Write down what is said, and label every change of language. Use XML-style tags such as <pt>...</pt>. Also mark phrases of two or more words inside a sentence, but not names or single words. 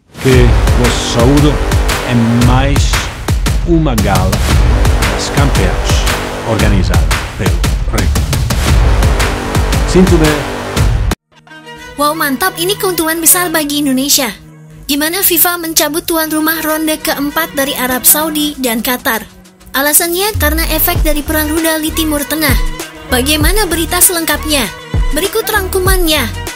<pt>que o saúdo é mais uma gala das campeões organizada pelo Rei. Sinto bem.</pt> <id>Wow, mantap, ini keuntungan besar bagi Indonesia. Gimana FIFA mencabut tuan rumah ronde keempat dari Arab Saudi dan Qatar? Alasannya karena efek dari perang rudal di Timur Tengah. Bagaimana berita selengkapnya? Berikut rangkumannya.</id>